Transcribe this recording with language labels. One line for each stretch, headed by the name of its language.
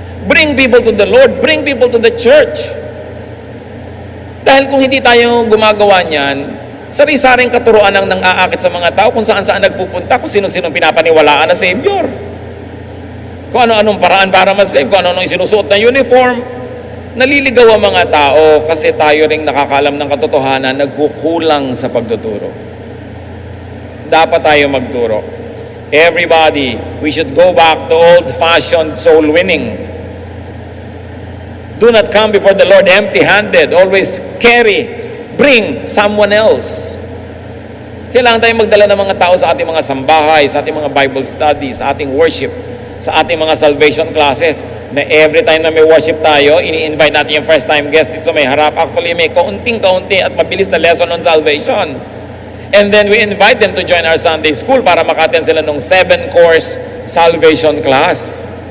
English: Bring people to the Lord. Bring people to the church.
Filipino: Dahil kung hindi tayo gumagawa niyan, sari-saring katuruan ang nang-aakit sa mga tao kung saan-saan nagpupunta, kung sino-sino pinapaniwalaan na Savior. Kung ano-anong paraan para ma-save, kung ano-anong isinusuot na uniform. Naliligaw ang mga tao kasi tayo ring nakakaalam ng katotohanan, nagkukulang sa pagtuturo. Dapat tayo magturo.
English: Everybody, we should go back to old-fashioned soul winning. Do not come before the Lord empty-handed. Always bring someone else.
Filipino: Kailangan tayong magdala ng mga tao sa ating mga sambahay, sa ating mga Bible studies, sa ating worship, sa ating mga salvation classes, na every time na may worship tayo, ini-invite natin yung first time guest dito sa may harap. Actually, may kaunting-kaunti at mabilis na
English: lesson on salvation. And then we invite them to join our Sunday school
Filipino: para maka-attend sila ng
English: 7-course salvation class.